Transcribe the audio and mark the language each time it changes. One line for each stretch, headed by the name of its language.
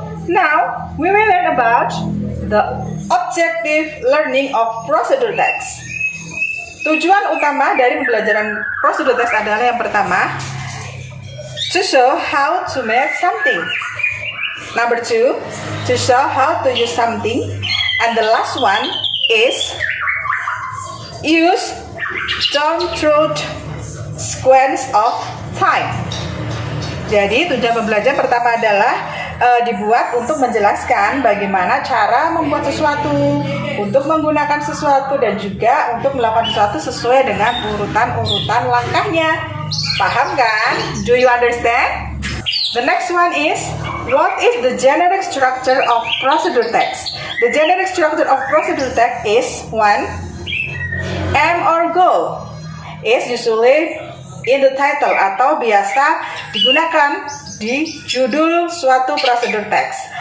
English: Now, we will learn about the objective learning of procedure text.
Indonesian: Tujuan utama dari pembelajaran prosedur teks adalah yang pertama,
English: to show how to make something. Number 2, to show how to use something. And the last one is use down-through sequence of time.
Indonesian: Jadi tujuan pembelajaran pertama adalah dibuat untuk menjelaskan bagaimana cara membuat sesuatu, untuk menggunakan sesuatu, dan juga untuk melakukan sesuatu sesuai dengan urutan-urutan langkahnya. Paham kan?
English: Do you understand? The next one is, what is the generic structure of procedure text? The generic structure of procedure text is 1. Aim or goal is usually in the title
Indonesian: atau biasa digunakan di judul suatu prosedur teks.